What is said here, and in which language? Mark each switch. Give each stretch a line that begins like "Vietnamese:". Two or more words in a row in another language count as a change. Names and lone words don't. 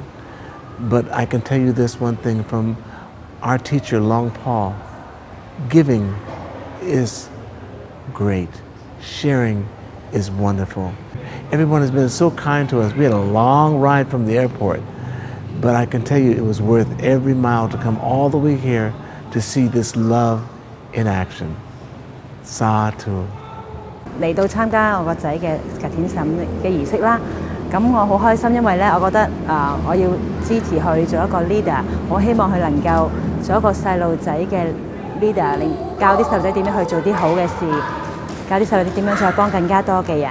English: But I can tell you this one thing from our teacher, Long Paul: giving is great. Sharing is wonderful. Everyone has been so kind to us. We had a long ride from the airport, but I can tell you it was worth every mile to come all the way here to see this love in action. Satu.
Cantonese: 嚟到參加我個仔嘅吉田審嘅儀式啦。咁我好開心，因為咧，我覺得我要支持佢做一個 leader， 我希望佢能夠做一個細路仔嘅 leader， 教啲細路仔點樣去做啲好嘅事，教啲細路仔點樣再幫更加多嘅人。